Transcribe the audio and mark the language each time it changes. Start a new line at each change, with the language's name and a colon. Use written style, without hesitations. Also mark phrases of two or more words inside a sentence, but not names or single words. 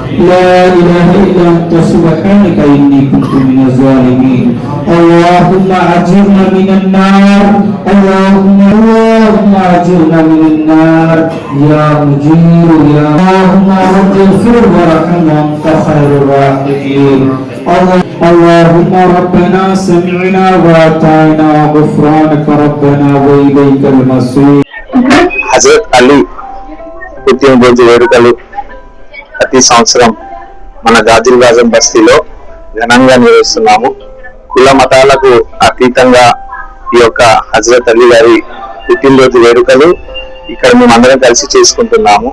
Arabic: لا إله إلا أنت سبحانك إني كنت من الظالمين اللهم أجرنا من النار اللهم أجرنا من النار يا مجير يا اللهم رب اغفر وارحم وأنت خير الراحمين اللهم ربنا سمعنا وأطعنا غفرانك ربنا وإليك المصير.
Telugu: హజరత్ అలీ పుట్టినరోజు వేడుకలు ప్రతి సంవత్సరం మన గాజిల్ గాజం బస్తీలో ఘనంగా నిర్వహిస్తున్నాము. కుల మతాలకు అతీతంగా ఈ యొక్క హజరత్ అలీ గారి పుట్టినరోజు వేడుకలు ఇక్కడ మేమందరం కలిసి చేసుకుంటున్నాము.